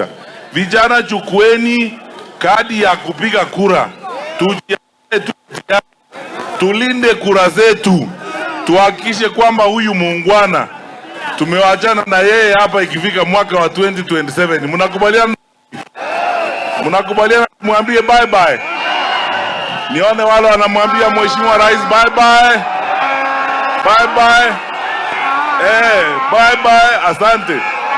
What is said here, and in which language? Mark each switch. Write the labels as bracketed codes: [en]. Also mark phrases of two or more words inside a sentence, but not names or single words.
[sw] Vijana, chukueni kadi ya kupiga kura. Tulinde kura zetu. Tuhakikishe kwamba huyu muungwana tumewachana na yeye hapa ikifika mwaka wa 2027. Mnakubaliana? Mnakubaliana kumwambie [en] bye bye? [sw] Nione wale wanamwambia Mheshimiwa Rais [en] bye bye. Bye bye. Bye bye. [sw] Asante.